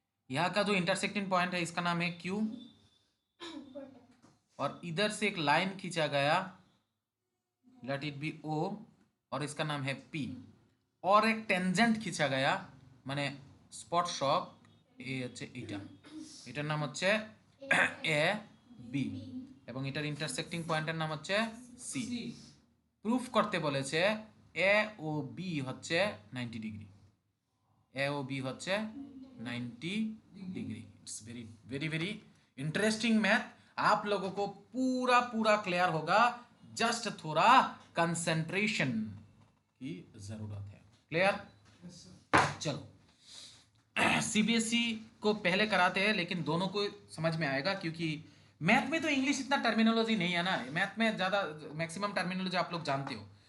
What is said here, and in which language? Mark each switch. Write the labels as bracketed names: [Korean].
[Hindi] यहाँ का जो इंटरसेक्टिंग पॉइंट है इसका नाम है क्यू, और इधर से एक लाइन खींचा गया, लेट इट बी ओ, और इसका नाम है पी, और एक टेंजेंट खींचा गया [Bangla] মানে স্পর্শক এই হচ্ছে এটা, এটার নাম হচ্ছে এ বি, এবং এটার ইন্টারসেক্টিং পয়েন্টের নাম হচ্ছে সি। প্রুফ করতে বলেছে এ ও বি হচ্ছে 90 ডিগ্রি, ए ओ बी হচ্ছে 90 degree. [Hindi] It's very very very interesting math, आप लोगों को पूरा पूरा क्लियर होगा, जस्ट थोड़ा कंसंट्रेशन की जरूरत है। क्लियर? चलो, सीबीएसई को पहले कराते हैं, लेकिन दोनों को समझ में आएगा, क्योंकि मैथ में तो इंग्लिश इतना टर्मिनोलॉजी नहीं है ना, मैथ में ज्यादा मैक्सिमम टर्मिनोलॉजी आप लोग जानते हो।